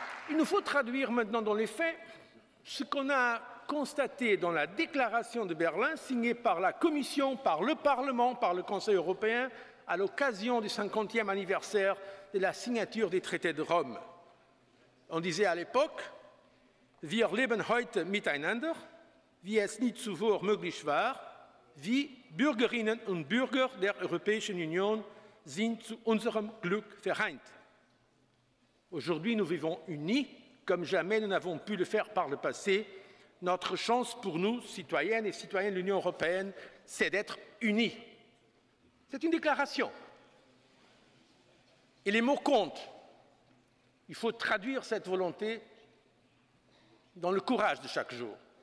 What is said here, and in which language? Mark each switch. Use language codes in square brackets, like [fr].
[fr] Il nous faut traduire maintenant dans les faits ce qu'on a constaté dans la déclaration de Berlin signée par la Commission, par le Parlement, par le Conseil européen à l'occasion du 50e anniversaire de la signature des traités de Rome. On disait à l'époque: [de] Wir leben heute miteinander, wie es nie zuvor möglich war, wie Bürgerinnen und Bürger der Europäischen Union sind zu unserem Glück vereint. [fr] Aujourd'hui, nous vivons unis, comme jamais nous n'avons pu le faire par le passé. Notre chance pour nous, citoyennes et citoyens de l'Union européenne, c'est d'être unis. C'est une déclaration. Et les mots comptent. Il faut traduire cette volonté dans le courage de chaque jour.